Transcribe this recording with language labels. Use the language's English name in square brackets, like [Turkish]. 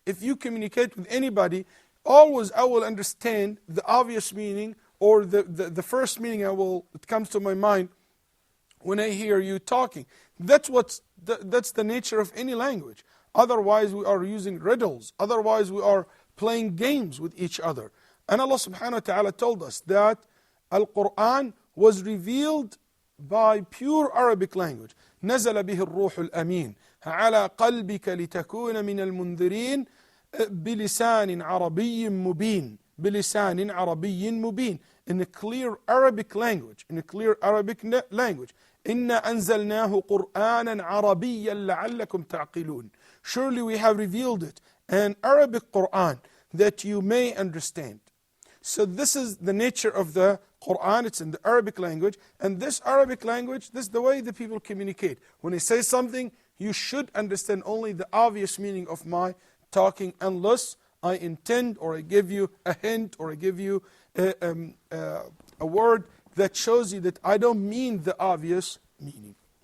[English] If you communicate with anybody, always I will understand the obvious meaning, or the first meaning it comes to my mind when I hear you talking. That's the nature of any language. Otherwise we are using riddles. Otherwise we are playing games with each other. And Allah subhanahu wa ta'ala told us that Al-Quran was revealed by pure Arabic language. [Arabic] نزل به الروح الأمين على قلبك لتكون من المنذرين بلسان عربي مبين. بلسان عربي مبين. [English] In a clear Arabic language. In a clear Arabic language. [Arabic] إنا أنزلناه قرآنا عربيا لعلكم تعقلون. [English] Surely we have revealed it, an Arabic Quran that you may understand. So this is the nature of the Quran. It's in the Arabic language. And this Arabic language, this is the way the people communicate. When they say something, you should understand only the obvious meaning of my talking, unless I intend, or I give you a hint, or I give you a word that shows you that I don't mean the obvious meaning.